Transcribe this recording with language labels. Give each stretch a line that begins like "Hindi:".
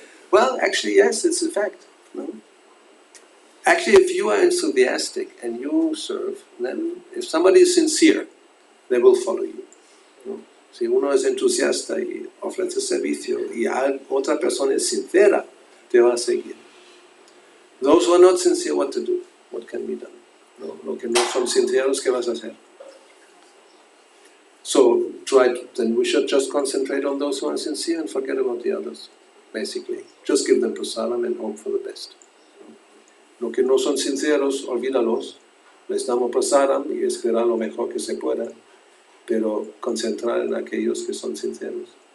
English: Well, actually, yes, it's a fact. No? Actually, if you are enthusiastic and you serve, then if somebody is sincere, they will follow you. No?
Spanish: Si uno es entusiasta y ofrece servicio y otra persona es sincera, te va a seguir.
English: Those who are not sincere, what to do? What can be done?
Spanish: No, lo que no son sinceros, ¿qué vas a hacer?
English: So then we should just concentrate on those who are sincere and forget about the others, basically. Just give them prasadam and hope for the best.
Spanish: Lo que no son sinceros, olvídalos. Les damos prasadam y esperar lo mejor que se pueda, pero concentrar en aquellos que son sinceros.